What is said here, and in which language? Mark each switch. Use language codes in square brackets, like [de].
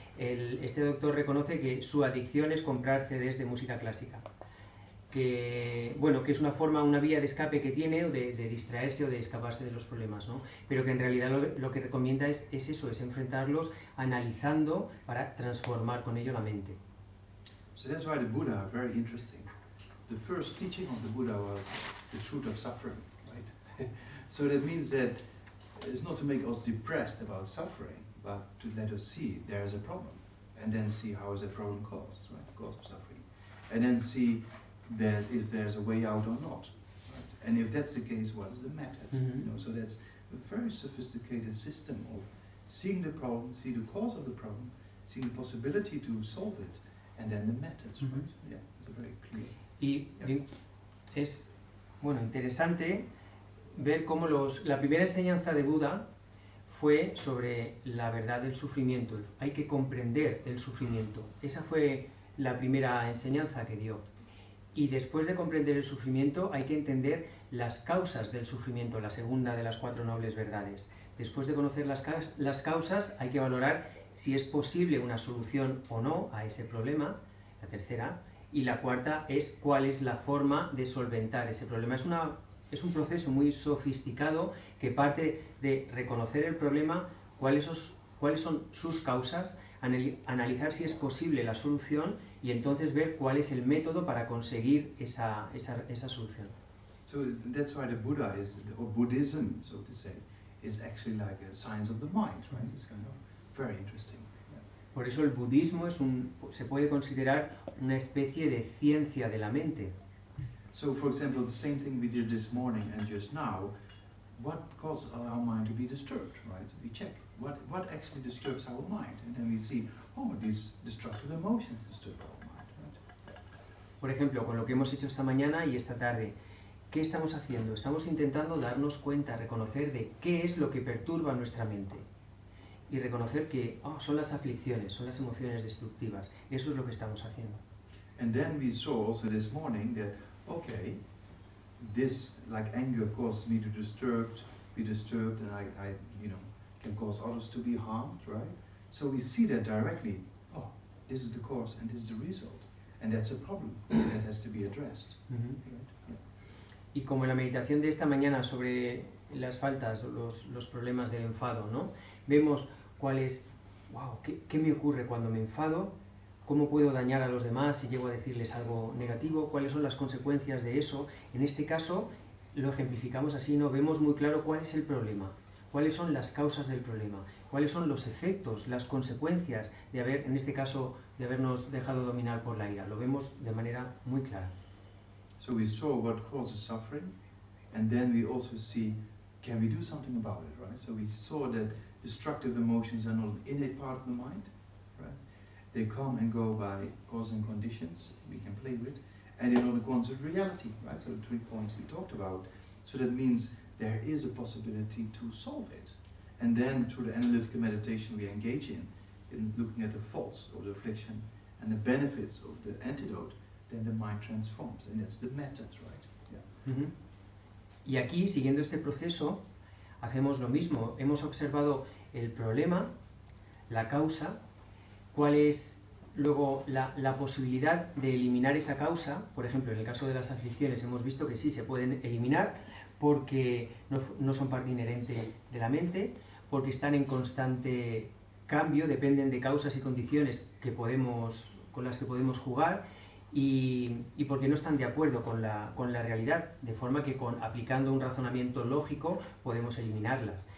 [es] Este doctor reconoce que su adicción es comprar CDs de música clásica, que es una vía de escape que tiene, de distraerse o de escaparse de los problemas, ¿no? Pero que en realidad lo que recomienda es eso, es enfrentarlos analizando para transformar con ello la mente. [en] So that's why the Buddha, very interesting. The first teaching of the Buddha was the truth of suffering, right? So that means that it's not to make us depressed about suffering, but to let us see there is a problem, and then see how is that problem caused, right? Cause of suffering, and then see that if there's a way out or not, right? And if that's the case, what is the method? You know, so that's a very sophisticated system of seeing the problem, see the cause of the problem, seeing the possibility to solve it, and then the method, right? Yeah, it's a very clear. [es] Y es interesante ver cómo la primera enseñanza de Buda fue sobre la verdad del sufrimiento. Hay que comprender el sufrimiento. Esa fue la primera enseñanza que dio. Y después de comprender el sufrimiento hay que entender las causas del sufrimiento, la segunda de las 4 nobles verdades. Después de conocer las causas hay que valorar si es posible una solución o no a ese problema, la tercera. Y la cuarta es cuál es la forma de solventar ese problema. Es un proceso muy sofisticado que parte de reconocer el problema, cuáles son sus causas, analizar si es posible la solución y entonces ver cuál es el método para conseguir esa solución. [en] So that's why the Buddha or Buddhism, so to say, is actually like a science of the mind, right? It's kind of very interesting. [es] Por eso el budismo se puede considerar una especie de ciencia de la mente. [en] So, for example, the same thing we did this morning and just now, what causes our mind to be disturbed, right? We check what actually disturbs our mind, and then we see, oh, these destructive emotions disturb our mind, right? [es] Por ejemplo, con lo que hemos hecho esta mañana y esta tarde, ¿qué estamos haciendo? Estamos intentando darnos cuenta, reconocer de qué es lo que perturba nuestra mente. Y reconocer que son las aflicciones, son las emociones destructivas. Eso es lo que estamos haciendo. [en] And then we saw also this morning that, okay, this like anger causes me to be disturbed, and I can cause others to be harmed, right? So we see that directly. Oh, this is the cause and this is the result, and that's a problem that has to be addressed. Right? Yeah. [es] Y como en la meditación de esta mañana sobre las faltas, los problemas del enfado, ¿no? Vemos ¿qué me ocurre cuando me enfado? ¿Cómo puedo dañar a los demás si llego a decirles algo negativo? ¿Cuáles son las consecuencias de eso? En este caso lo ejemplificamos así, ¿no? Vemos muy claro cuál es el problema, cuáles son las causas del problema, cuáles son los efectos, las consecuencias en este caso, de habernos dejado dominar por la ira. Lo vemos de manera muy clara. [en] So we saw what causes suffering, and then we also see, can we do something about it, right? So we saw that destructive emotions are not an innate part of the mind, right? They come and go by causing conditions we can play with, and they're not a constant reality, right? So the 3 points we talked about. So that means there is a possibility to solve it. And then through the analytical meditation we engage in looking at the faults of the affliction and the benefits of the antidote, then the mind transforms, and that's the method, right? Yeah. [es] Y aquí, siguiendo este proceso, hacemos lo mismo. Hemos observado el problema, la causa, cuál es luego la posibilidad de eliminar esa causa. Por ejemplo, en el caso de las aflicciones hemos visto que sí se pueden eliminar porque no son parte inherente de la mente, porque están en constante cambio, dependen de causas y condiciones con las que podemos jugar, y porque no están de acuerdo con la realidad, de forma que aplicando un razonamiento lógico podemos eliminarlas.